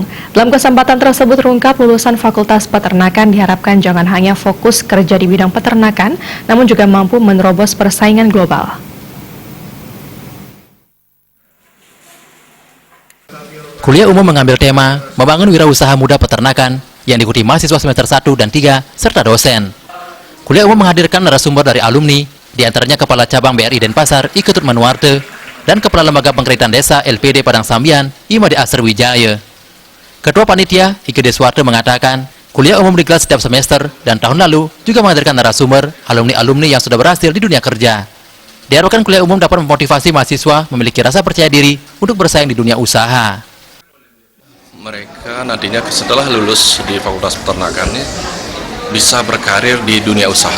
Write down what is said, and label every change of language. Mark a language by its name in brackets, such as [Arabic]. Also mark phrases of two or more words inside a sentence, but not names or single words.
[Indonesian] Dalam kesempatan tersebut terungkap lulusan Fakultas Peternakan diharapkan jangan hanya fokus kerja di bidang peternakan, namun juga mampu menerobos persaingan global. Kuliah umum mengambil tema membangun wirausaha muda peternakan yang diikuti mahasiswa semester 1 dan 3 serta dosen. Kuliah umum menghadirkan narasumber dari alumni, diantaranya Kepala Cabang BRI Denpasar, I Ketut Manuarte, dan Kepala Lembaga Pengkreditan Desa LPD Padang Sambian, Imade Asr Wijaya. Ketua Panitia, Ike Deswarte mengatakan, kuliah umum digelar setiap semester dan tahun lalu juga menghadirkan narasumber alumni-alumni yang sudah berhasil di dunia kerja. Diharapkan kuliah umum dapat memotivasi mahasiswa memiliki rasa percaya diri untuk bersaing di dunia usaha. Mereka nantinya setelah lulus di Fakultas Peternakan bisa berkarir di dunia usaha.